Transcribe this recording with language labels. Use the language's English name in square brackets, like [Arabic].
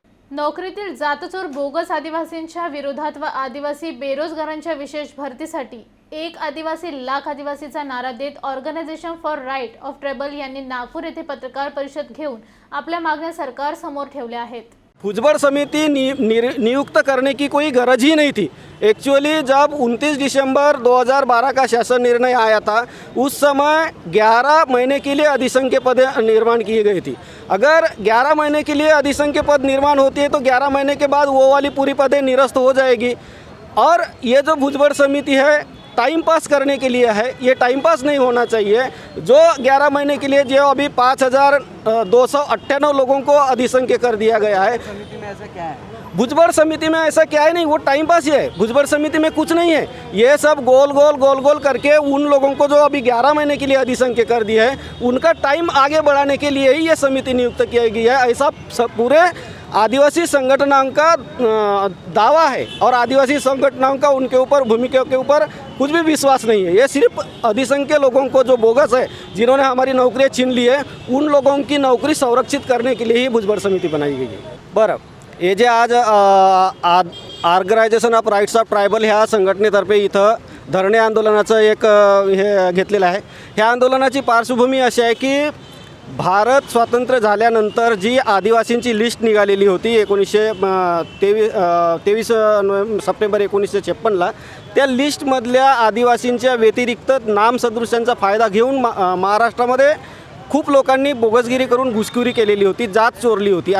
[Marathi] नोकरीतील जातचोर बोगस आदिवासींच्या विरोधात व आदिवासी बेरोजगारांच्या विशेष भरतीसाठी एक आदिवासी लाख आदिवासीचा नारा देत organisation for right of tribal यांनी नागपूर येथे पत्रकार परिषद घेऊन आपल्या मागण्या सरकार समोर ठेवल्या आहेत. [Hindi] भुजबड़ समिति नियुक्त करने की कोई गरज ही नहीं थी. एक्चुअली जब 29 दिसंबर 2012 का शासन निर्णय आया था उस समय 11 महीने के लिए अधिसंख्य पद निर्माण किए गए थी. अगर 11 महीने के लिए अधिसंख्य पद निर्माण होती है तो 11 महीने के बाद वो वाली पूरी पदें निरस्त हो जाएगी. और ये जो भुजबड़ समिति है टाइम पास करने के लिए है, ये टाइम पास नहीं होना चाहिए. जो 11 महीने के लिए जो अभी 5298 लोगों को अधिसंख्य कर दिया गया है. भुजबड़ समिति में ऐसा क्या है नहीं, वो टाइम पास ही है. भुजबड़ समिति में कुछ नहीं है. ये सब गोल गोल करके उन लोगों को जो अभी 11 महीने के लिए अधिसंख्य कर दिया है उनका टाइम आगे बढ़ाने के लिए ही ये समिति नियुक्त की गई है. ऐसा पूरे आदिवासी संगठनों का दावा है और आदिवासी संगठनों का उनके ऊपर भूमिका के ऊपर कुछ भी विश्वास नहीं है. ये सिर्फ अधिसंख्य लोगों को जो बोगस है, जिन्होंने हमारी नौकरियां छीन ली है, उन लोगों की नौकरी संरक्षित करने के लिए ही भुजबड़ समिति बनाई गई है. [Marathi] बरं, हे जे आज organisation of rights of tribal ह्या संघटनेतर्फे इथं धरणे आंदोलनाचं एक हे घेतलेलं आहे. ह्या आंदोलनाची पार्श्वभूमी अशी आहे की भारत स्वातंत्र्य झाल्यानंतर जी आदिवासींची लिस्ट निघालेली होती 23 सप्टेंबर 1956ला, त्या लिस्टमधल्या आदिवासींच्या व्यतिरिक्त नामसदृशांचा फायदा घेऊन महाराष्ट्रामध्ये खूप लोकांनी बोगसगिरी करून घुसखोरी केलेली होती, जात चोरली होती.